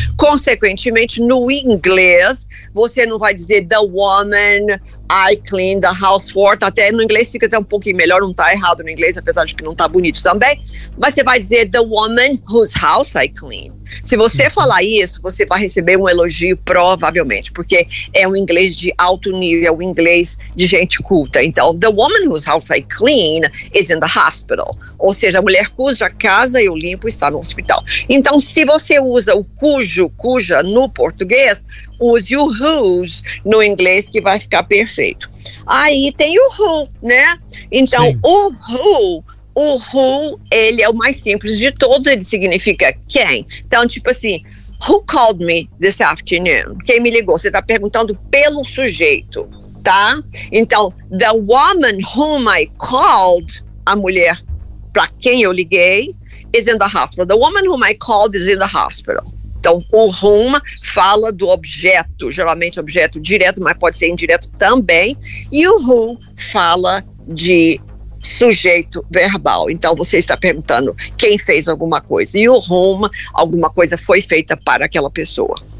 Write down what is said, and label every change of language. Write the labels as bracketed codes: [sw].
[pt] Consequentemente, no inglês, você não vai dizer [en] the woman I clean the house for. [pt] Até no inglês fica até um pouquinho melhor, não está errado no inglês, apesar de que não está bonito também. Mas você vai dizer [en] the woman whose house I clean. [pt] Se você falar isso, você vai receber um elogio, provavelmente, porque é um inglês de alto nível, um inglês de gente culta. [en] Então, the woman whose house I clean is in the hospital. [pt] Ou seja, a mulher cuja casa eu limpo está no hospital. Então, se você usa o cuja no português, use o whose no inglês, que vai ficar perfeito. Aí tem o who, né? Então, O who, ele é o mais simples de todos, ele significa quem. Então, tipo assim, [en] who called me this afternoon? [pt] Quem me ligou? Você tá perguntando pelo sujeito, tá? [en] Então, the woman whom I called, [pt] a mulher pra quem eu liguei, [en] is in the hospital. The woman whom I called is in the hospital. [pt] Então, o whom fala do objeto, geralmente objeto direto, mas pode ser indireto também. E o who fala de sujeito verbal. Então você está perguntando quem fez alguma coisa e o whom, alguma coisa foi feita para aquela pessoa.